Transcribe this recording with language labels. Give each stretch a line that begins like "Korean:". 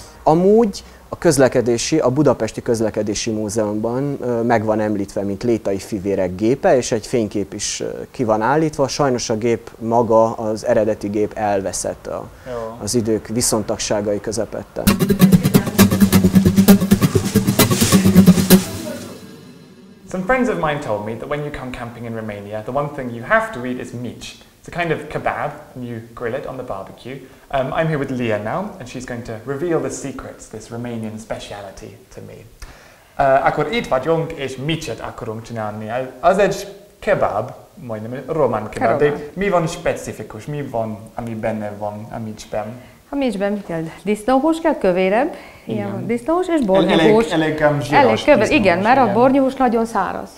Hungarian: Amúgy a Budapesti Közlekedési Múzeumban meg van említve, mint Létai fivérek gépe, és egy fénykép is ki van állítva. Sajnos a gép maga, az eredeti gép elveszett az idők viszontagságai közepette.
English: Some friends of mine told me that when you come camping in Romania, the one thing you have to eat is mici. It's a kind of kebab, and you grill it on the barbecue. I'm here with Leah now, and she's going to reveal the secrets, this Romanian speciality, to me.
Hungarian: Akkor itt vagyunk, és micit akarunk csinálni. Az egy kebab, majdnem román kebab, de mi van specifikus, mi van, ami benne van a micben? A micsben mi kell? Disznóhús kell, kövérebb, ilyen van disznóhús, és bornyahús. Elég Elég kövér, igen, mert a bornyahús nagyon száraz.